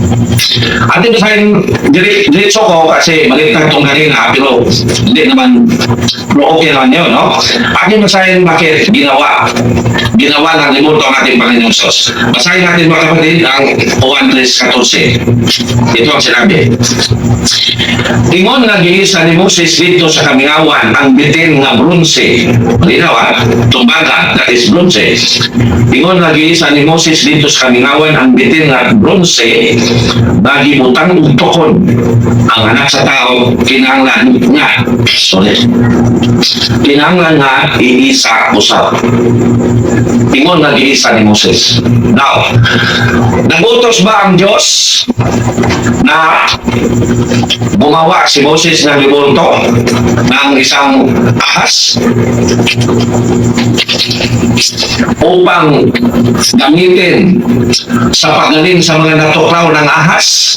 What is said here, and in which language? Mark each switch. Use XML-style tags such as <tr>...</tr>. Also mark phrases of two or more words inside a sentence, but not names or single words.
<tl>Diretso ko kasi maligtag itong kanina, pero hindi naman, okay naman yun, no? Atin basahin bakit ginawa ng rebulto ang ating Panginoong Hesus. Basahin natin mga kapatid ang 1:14. Ito ang sinabi.</tl> <ceb>Ingon nga giisa ni Moses dito sa kamingawan ang bitin nga bronze.</ceb> <tl>Malinaw, tumbaga,</tl> <en>that is bronze.</en> <ceb>Ingon nga giisa ni Moses dito sa kamingawan ang bitin nga bronze na gibutang og tukod. Ang anak sa tao kinahanglan nga iisa usab. Ingon nga giisa ni Moses.</ceb> <tl>Now, nagutos ba ang Diyos na gumawa si Moses ng rebulto ng isang ahas upang gamitin sa paggaling sa mga natuklaw ng ahas?</tl>